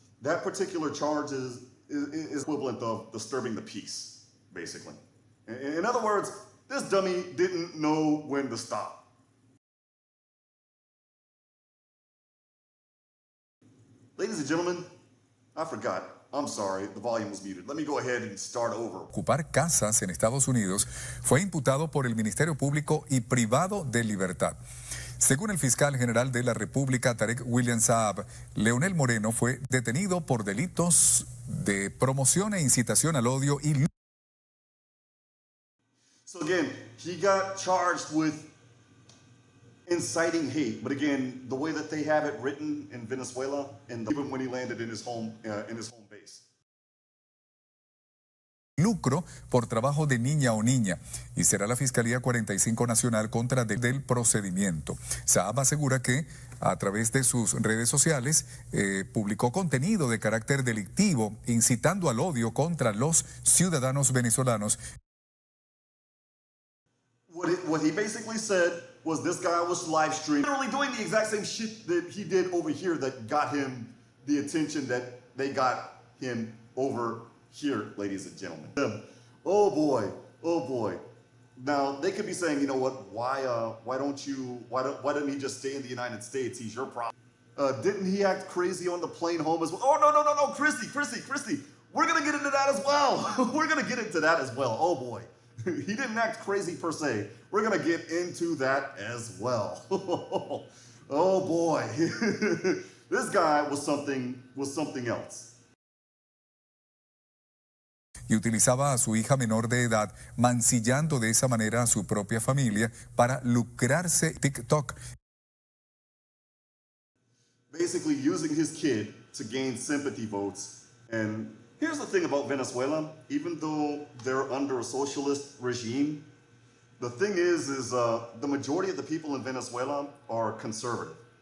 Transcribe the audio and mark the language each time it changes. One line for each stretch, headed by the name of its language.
English: That particular charge is equivalent of disturbing the peace, basically. In other words, this dummy didn't know when to stop. Ladies and gentlemen, I forgot. I'm sorry, the volume was muted. Let me go ahead and start over.
Spanish: Ocupar casas en Estados Unidos, fue imputado por el Ministerio Público y privado de libertad. Según el fiscal general de la República, Tarek William Saab, Leonel Moreno fue detenido por delitos de promoción e incitación al odio y...
English: So again, he got charged with inciting hate, but again, the way that they have it written in Venezuela, and even when he landed in his home base.
Spanish: Lucro por trabajo de niña o niña, y será la Fiscalía 45 Nacional contra del procedimiento. Saab asegura que a través de sus redes sociales publicó contenido de carácter delictivo, incitando al odio contra los ciudadanos venezolanos.
English: What he basically said was this guy was live streaming, literally doing the exact same shit that he did over here that got him the attention that they got him over here, ladies and gentlemen. Oh boy. Now they could be saying, you know what? Why didn't he just stay in the United States? He's your problem. Didn't he act crazy on the plane home as well? Oh no, Christy. We're gonna get into that as well. We're gonna get into that as well. Oh boy. He didn't act crazy per se. We're gonna get into that as well. Oh boy. This guy was something else.
Spanish: Y utilizaba a su hija menor de edad, mancillando de esa manera a su propia familia para lucrarse TikTok.
English: Basically using his kid to gain sympathy votes. And here's the thing about Venezuela, even though they're under a socialist regime, the thing is the majority of the people in Venezuela are conservative.